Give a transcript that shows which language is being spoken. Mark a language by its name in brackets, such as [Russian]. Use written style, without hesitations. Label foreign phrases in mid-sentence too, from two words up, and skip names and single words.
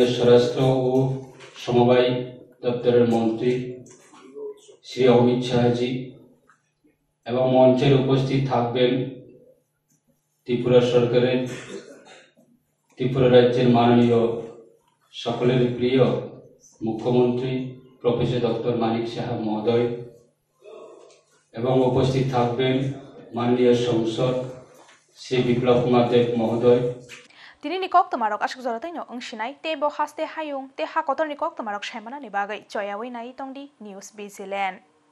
[Bangla] স্বরাষ্ট্র ও সমবায় দপ্তরের মন্ত্রী শ্রী অমিত শাহজি এবং মঞ্চের উপস্থিত থাকবেন ত্রিপুরা সরকারের ত্রিপুরা রাজ্যের মাননীয় সকলের প্রিয় মুখ্যমন্ত্রী প্রফেসর ডক্টর মানিক সাহা মহোদয় এবং উপস্থিত থাকবেন মাননীয় সংসদ শ্রী বিপ্লব কুমার দেব মহোদয় [Kok Borok] Tini nikok tomarok ashuk zoratai no ungshinai tebo haste hayung te hakotor nikok tomarok shaimana ni bagai choyawi nai tongdi News BZ Land